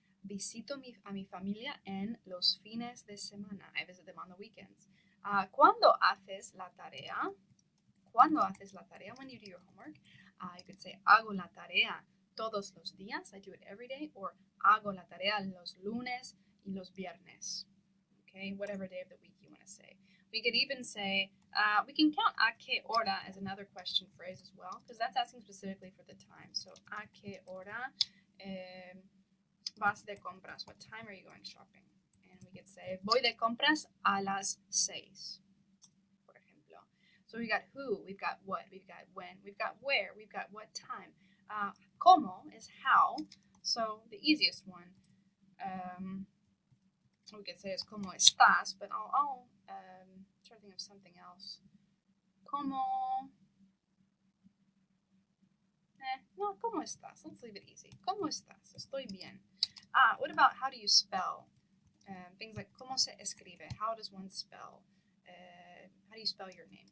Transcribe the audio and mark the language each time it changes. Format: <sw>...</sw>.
<es>Visito a mi familia en los fines de semana.</es> <en>I visit them on the weekends.</en> <es>¿Cuándo haces la tarea? ¿Cuándo haces la tarea?</es> <en>When you do your homework. You could say</en> <es>hago la tarea todos los días.</es> <en>I do it every day.</en> <es>Or hago la tarea los lunes y los viernes.</es> <en>Okay, whatever day of the week you want to say. We could even say, we can count a qué hora as another question phrase as well, because that's asking specifically for the time.</en> <es>So, a qué hora vas de compras?</es> <en>What time are you going shopping?</en> <es>And we could say, voy de compras a las 6, por ejemplo.</es> <en>So we got who, we've got what, we've got when, we've got where, we've got what time. Cómo is how, so the easiest one we could say is</en> <es>cómo estás,</es> <en>but I'll try to think of something else. Cómo, no, cómo estás, let's leave it easy.</en> <es>Cómo estás, estoy bien.</es> <en>What about how do you spell? Things like</en> <es>cómo se escribe,</es> <en>how does one spell? How do you spell your name?</en>